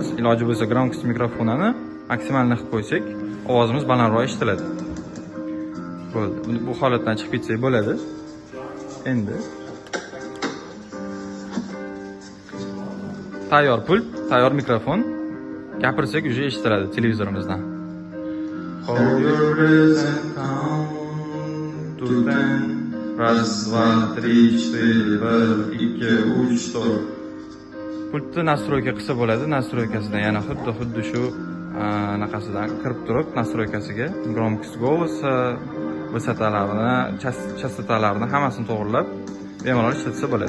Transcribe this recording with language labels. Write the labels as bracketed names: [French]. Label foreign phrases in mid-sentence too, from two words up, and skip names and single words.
[Uzbek] Iloji bo'lsa громкость mikrofonini maksimalni qilib qo'ysak, ovozimiz balandroq eshitiladi. Bo'ldi. Bu holatdan chiqib ketsak bo'ladi. Endi tayyor pult, tayyor mikrofon. Gapirsak уже eshitiladi televizorimizdan. [English] Hold your breath and count to 10. [Russian] Раз, два, три, четыре, 1, 2, 3, 4. [Uzbek] Pultni настройка qilsa bo'ladi. Настройкасida yana xuddi shu anaqasidan kirib turib, настройкасiga [Russian] громкость голоса, [Uzbek] vысотalarini, chastotalarini hammasini to'g'rilab bemalol ishlatsa bo'ladi.